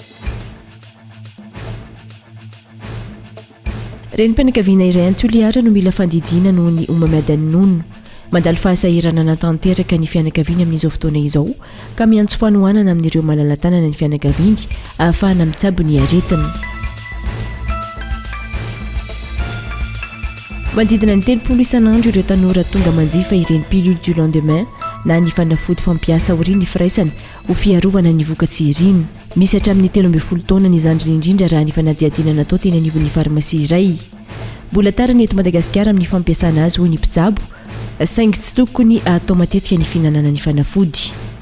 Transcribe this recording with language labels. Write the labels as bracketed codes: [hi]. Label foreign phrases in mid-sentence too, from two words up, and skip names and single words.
[mg] Renim-pianakaviana iray Antoliara no mila fandidiana noho ny homamiadan'ny mandalo fahasahirana natanteraka ny fianakaviana amin'izao fotoana izao ka miantso fanohanana amin'ireo malalatanana ny fianakaviany ahafahana mitsabo ny aretina. Manodidina ny 30 isan'andro ireo tanora tonga manjifa ireny [fr] pilule du lendemain [mg] na ny fanafody fampiasa aoriana firaisana ho fiarovana ny voka-tsiriny. Misy hatramin'ny 13 taona ny zandriny indrindra raha ny fanadihadiana natao teny anivon'ny farmasia iray. Mbola tara ny eto Madagasikara amin'ny fampiasana azy hoy ny mpitsabo, saingy tsy tokony atao matetika ny fihinanana ny fanafody.